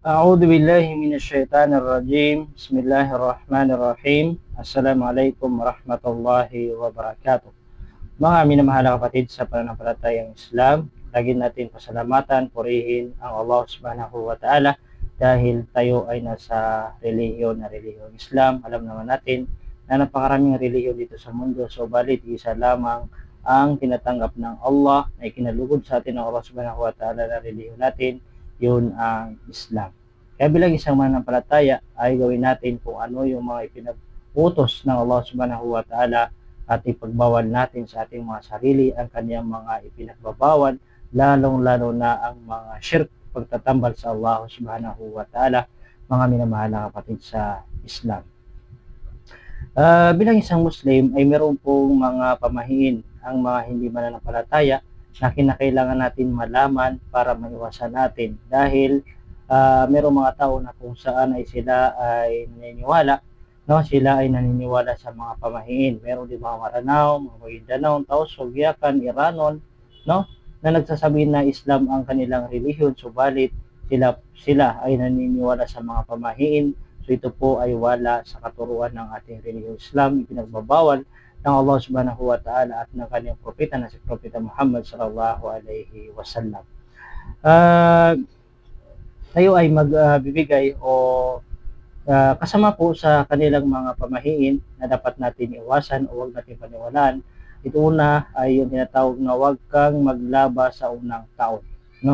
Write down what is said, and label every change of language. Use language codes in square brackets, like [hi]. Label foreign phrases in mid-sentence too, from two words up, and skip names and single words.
[ar] أعوذ بالله من الشيطان الرجيم بسم الله الرحمن الرحيم السلام عليكم ورحمة الله وبركاته. [tl] Mga minamahal na kapatid sa pananampalatayang Islam, lagi natin pasalamatan, purihin ang Allah [ar] سبحانه وتعالى [tl] dahil tayo ay nasa relihiyon na relihiyong Islam. Alam naman natin na napakaraming relihiyon dito sa mundo, subalit isa lamang ang tinatanggap ng Allah na ikinalugod sa atin ng Allah [ar] سبحانه وتعالى [tl] na relihiyon natin, yun ang Islam. Kaya bilang isang mananampalataya ay gawin natin kung ano yung mga ipinag-utos ng Allah [ar] سبحانه وتعالى [tl] at ipagbawal natin sa ating mga sarili ang kanyang mga ipinagbabawal, lalong-lalo na ang mga shirk, pagtatambal sa Allah [ar] سبحانه وتعالى, [tl] mga minamahal na kapatid sa Islam. Bilang isang Muslim ay meron pong mga pamahiin ang mga hindi mananampalataya na kinakailangan natin malaman para maiwasan natin dahil merong mga tao na kung saan ay sila ay naniniwala, no? Sila ay naniniwala sa mga pamahiin. Meron din mga Maranao, mga Maguindanao, Taos, Sogyakan, Iranon, no? Na nagsasabi na Islam ang kanilang relihiyon, subalit sila ay naniniwala sa mga pamahiin. So ito po ay wala sa katuruan ng ating relihiyong Islam, ipinagbabawal ng Allah [ar] سبحانه وتعالى [tl] at ng kanyang propeta na si Propeta Muhammad [ar] صلى الله عليه وسلم. [tl] Tayo ay magbibigay kasama po sa kanilang mga pamahiin na dapat natin iwasan o huwag natin paniwalaan. Ito una ay yung tinatawag na huwag kang maglaba sa unang taon. No?